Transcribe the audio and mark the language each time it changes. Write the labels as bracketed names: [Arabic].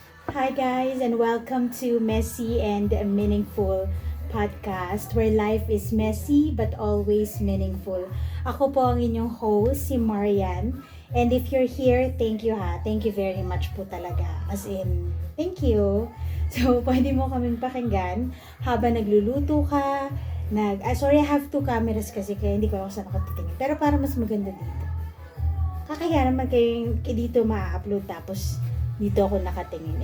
[English] Hi guys and welcome to Messy and Meaningful podcast where life is messy but always meaningful. [Filipino] Ako po ang inyong host, si Marian. [English] And if you're here, thank you ha. Thank you very much po talaga. As in, thank you. [Filipino] So, pwede mo kaming pakinggan habang nagluluto ka. [English] Sorry, I have two cameras [Filipino] kasi kaya hindi ko ako saan nakatitingin. Pero para mas maganda dito. Kakaya naman kayong dito ma-upload tapos dito ako nakatingin.